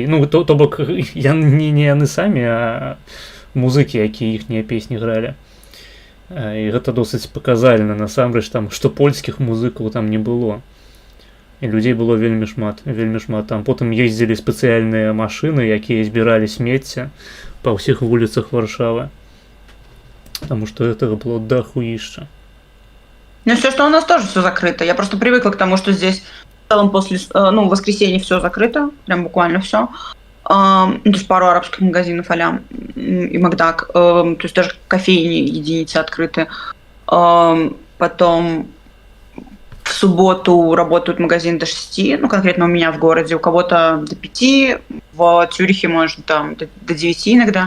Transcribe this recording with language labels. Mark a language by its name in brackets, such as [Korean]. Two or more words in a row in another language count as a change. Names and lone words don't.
[Belarusian] Ну, то бок, не яны самі, а музыкі, якія іхнія песні гралі. І гэта досыць паказальна, насамрэч, там, што польскіх музыкаў там не было. І людзей было вельмі шмат, вельмі шмат. Там потым ездзілі спецыяльныя машыны, якія збіралі смецце па ўсіх вуліцах Варшавы. [Russian] Потому что этого было дохуища. Ну, все, что у нас тоже все закрыто. Я просто привыкла к тому, что здесь в целом после, ну, в воскресенье все закрыто, прям буквально все. То есть пару арабских магазинов а-ля и Макдак. То есть даже кофейни единицы открыты. Потом в субботу работают магазины до 6, ну, конкретно у меня в городе, у кого-то до 5, в Цюрихе, может, там до 9 иногда.